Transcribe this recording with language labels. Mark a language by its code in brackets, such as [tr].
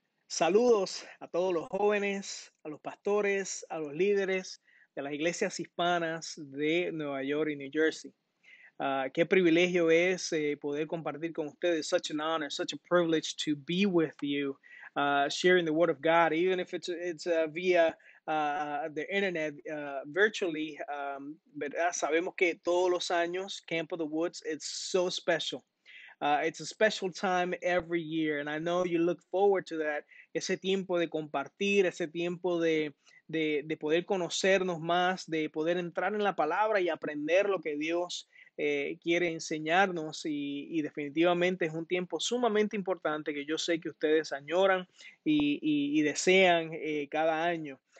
[es] Saludos a todos los jóvenes, a los pastores, a los líderes de las iglesias hispanas de Nueva York y New Jersey. Qué privilegio es poder compartir con ustedes. [en] Such an honor, such a privilege to be with you, sharing the Word of God, even if it's via the internet, virtually. ¿Verdad? [es] Sabemos que todos los años, Camp of the Woods, [en] it's so special. It's a special time every year, and I know you look forward to that. [es] Ese tiempo de compartir, ese tiempo de poder conocernos más, de poder entrar en la palabra y aprender lo que Dios quiere enseñarnos. Y definitivamente es un tiempo sumamente importante que yo sé que ustedes añoran y desean cada año.